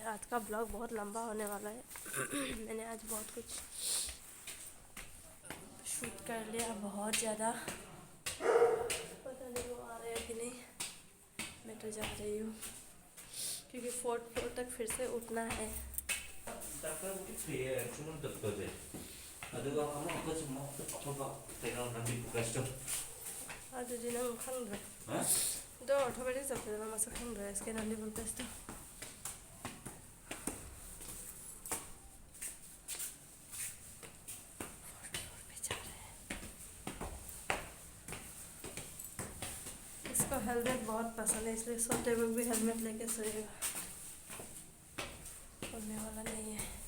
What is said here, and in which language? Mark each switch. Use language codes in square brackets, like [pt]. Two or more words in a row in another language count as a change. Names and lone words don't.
[hi] आज का ब्लॉग बहुत लंबा होने वाला है। मैंने आज बहुत कुछ शूट कर लिया, बहुत ज़्यादा। पता नहीं वो आ रहे हैं कि नहीं। मैं तो जा रही हूँ क्योंकि 4th फ्लोर तक फिर से उठना है। [mni] ꯑꯗꯨꯗꯤ ꯅꯪ ꯈꯪꯗ꯭ꯔꯦ ꯑꯗꯣ ꯑꯣꯊꯣꯕꯦꯗꯤ ꯆꯠꯄꯗ ꯅꯪ ꯃꯁꯛ ꯈꯪꯗ꯭ꯔꯦ ꯁ꯭ꯀꯦꯟ ꯑꯣꯟ ꯂꯤꯕꯜ ꯇꯦꯁꯇꯣ [hi] इसको हेलमेट बहुत पसंद है, इसलिए सोते वक्त भी हेलमेट लेके सोएगा, खोलने वाला नहीं है।